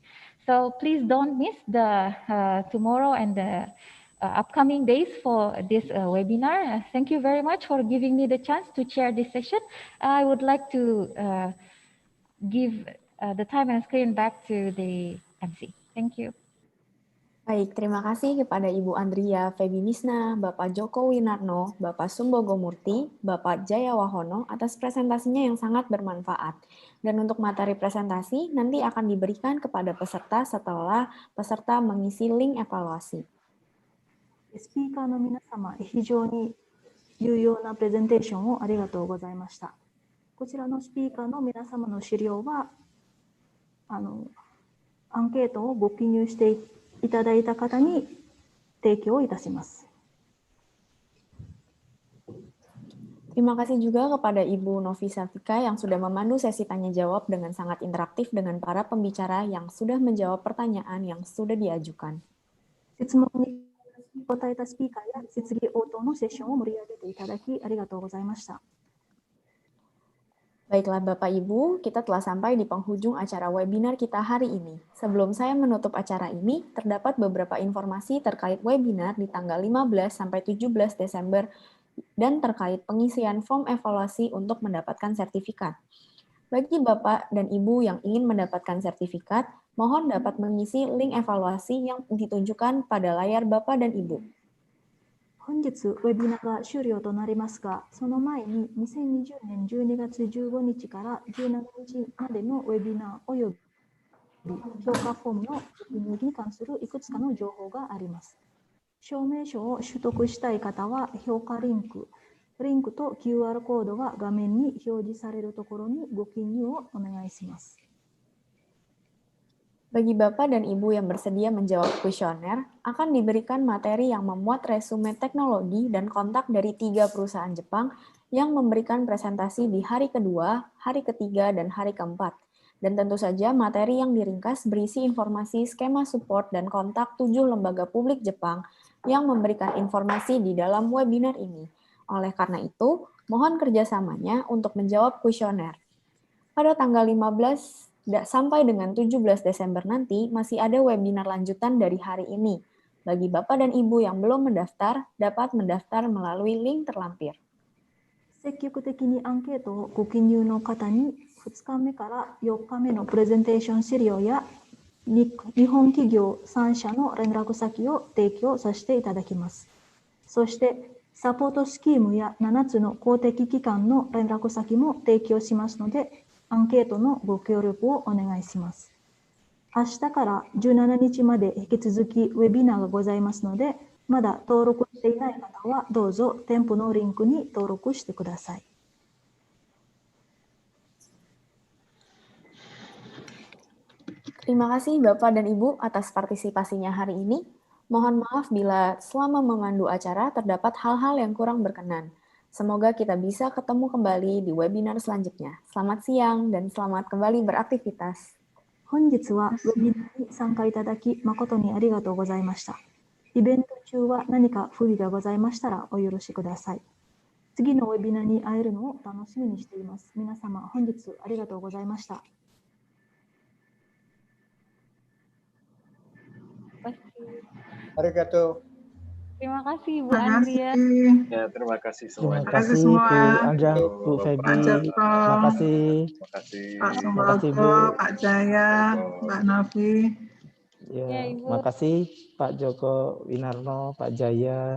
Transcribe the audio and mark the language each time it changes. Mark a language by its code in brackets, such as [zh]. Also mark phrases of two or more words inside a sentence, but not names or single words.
[en] So please don't miss the tomorrow and the upcoming days for this webinar. Thank you very much for giving me the chance to chair this session. I would like to give the time and screen back to the MC. Thank you. [id] Baik, terima kasih kepada Ibu Andria Febinisna, Bapak Joko Winarno, Bapak Sumbogo Murti, Bapak Jaya Wahono atas presentasinya yang sangat bermanfaat. Dan untuk materi presentasi nanti akan diberikan kepada peserta setelah peserta mengisi link evaluasi. [ja] スピーカーの皆様、非常に有用なプレゼンテーションをありがとうございました。こちらのスピーカーの皆様の資料は、アンケートをご記入していただいた方に提供いたします。 [id] Terima kasih juga kepada Ibu Novi Safika yang sudah memandu sesi tanya jawab dengan sangat interaktif dengan para pembicara yang sudah menjawab pertanyaan yang sudah diajukan. [ja] 質問に答えたスピーカーや質疑応答のセッションを盛り上げていただきありがとうございました。 [id] Baiklah Bapak Ibu, kita telah sampai di penghujung acara webinar kita hari ini. Sebelum saya menutup acara ini, terdapat beberapa informasi terkait webinar di tanggal 15 sampai 17 Desember dan terkait pengisian form evaluasi untuk mendapatkan sertifikat. Bagi Bapak dan Ibu yang ingin mendapatkan sertifikat, mohon dapat mengisi link evaluasi yang ditunjukkan pada layar Bapak dan Ibu. [ja] 本日ウェビナーが終了となりますが、その前に2020年12月15日から17日までのウェビナーおよび評価フォームの記入に関するいくつかの情報があります。証明書を取得したい方は評価リンクと QR コードが画面に表示されるところにご記入をお願いします。 [id] Bagi Bapak dan Ibu yang bersedia menjawab kuesioner, akan diberikan materi yang memuat resume teknologi dan kontak dari 3 perusahaan Jepang yang memberikan presentasi di hari kedua, hari ketiga, dan hari keempat. Dan tentu saja materi yang diringkas berisi informasi skema support dan kontak 7 lembaga publik Jepang yang memberikan informasi di dalam webinar ini. Oleh karena itu, mohon kerjasamanya untuk menjawab kuesioner. Pada tanggal 15 sampai dengan 17 Desember nanti masih ada webinar lanjutan dari hari ini. Bagi Bapak dan Ibu yang belum mendaftar, dapat mendaftar melalui link terlampir. [ja] 積極的にアンケートをご記入の方に2日目から4日目のプレゼンテーション資料や日本企業3社の連絡先を提供させていただきます。そしてサポートスキームや7つの公的機関の連絡先も提供しますので、アンケートのご協力をお願いします。明日から17日まで引き続きウェビナーがございますので、まだ登録していない方はどうぞ店舗のリンクに登録してください。 [id] Terima kasih Bapak dan Ibu atas partisipasinya hari ini. Mohon maaf bila selama memandu acara terdapat hal-hal yang kurang berkenan. Semoga kita bisa ketemu kembali di webinar selanjutnya. Selamat siang dan selamat kembali beraktivitas. [ja] 本日はウェビナーに参加いただき誠にありがとうございました。イベント中は何か不備がございましたらお許しください。次のウェビナーに会えるのを楽しみにしています。皆様本日ありがとうございました。 Arigato. [id] Terima kasih Bu Andria. Ya, terima kasih semuanya. Terima kasih Bu Andra, Bu Febi. Terima kasih. Pak Sumbogo, Pak Jaya, Mbak Novi. Ya, makasih Pak Joko Winarno, Pak Jaya.